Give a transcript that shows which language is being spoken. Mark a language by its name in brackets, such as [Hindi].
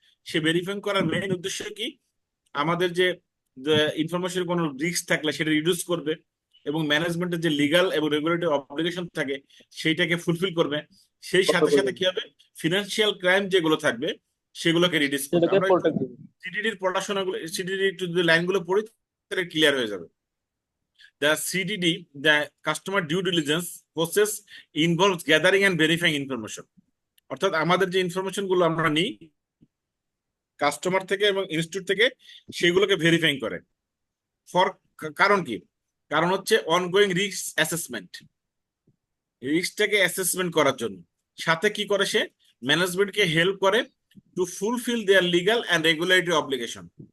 [Bangla] সে verifying করার main উদ্দেশ্য কি, আমাদের যে ইনফরমেশন কোনো রিস্ক থাকলে সেটা রিডিউস করবে, এবং ম্যানেজমেন্টের যে লিগাল এবং রেগুলেটরি অব্লিগেশন থাকে সেইটাকে ফুলফিল করবে। সেই সাথে সাথে কি হবে, ফিনান্সিয়াল ক্রাইম যেগুলো থাকবে সেগুলোকে রিডিউস করবে। সেটাকে আমরা একটু প্রোটেক্ট দিবে। সিডিডির পড়াশোনাগুলো, সিডিডি একটু যদি লাইনগুলো পড়ি তাহলে ক্লিয়ার হয়ে যাবে। [English] The CDD, the customer due diligence process involves gathering and verifying information. [Bangla] অর্থাৎ আমাদের যে ইনফরমেশন গুলো আমরা নিই কাস্টমার থেকে এবং ইনস্টিটিউট থেকে, সেগুলোকে ভেরিফাইং করে। ফর কারণ কি, কারণ হচ্ছে অনগোয়িং রিস্ক অ্যাসেসমেন্ট, রিস্কটাকে অ্যাসেসমেন্ট করার জন্য। সাথে কি করে, সে ম্যানেজমেন্টকে হেল্প করে [English] To fulfil their legal and regulatory obligation.